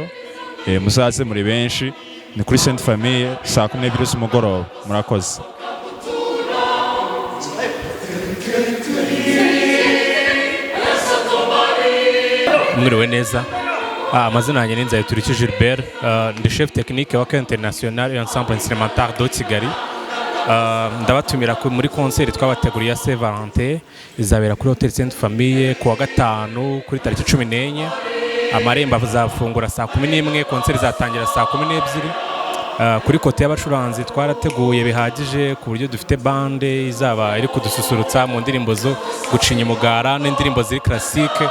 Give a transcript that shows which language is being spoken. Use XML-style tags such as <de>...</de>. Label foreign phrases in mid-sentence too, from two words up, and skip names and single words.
<rw>Muzaze muri benshi, ni kuri Sainte Famille saa 12 z'umugoroba. Murakoze. Mwiriwe neza, amazina yanjye ni Nzayituriki Gilbert, ndi</rw> <fr>chef technique</fr> <rw>wa Chœur International et Ensemble Instrumental de Kigali. Ndabatumira muri concert twabateguriye ya Saint Valentin, izabera kuri Hotel Sainte Famille kuwa gatanu kuri tariki 14. Amarembo azafungura saa 11, concert izatangira saa 12. Kuri kote y'abacuranzi twarateguye bihagije ku buryo dufite bande izaba iri kudususurutsa mu ndirimbo zo gucinya umugara n'indirimbo ziri classique.</rw>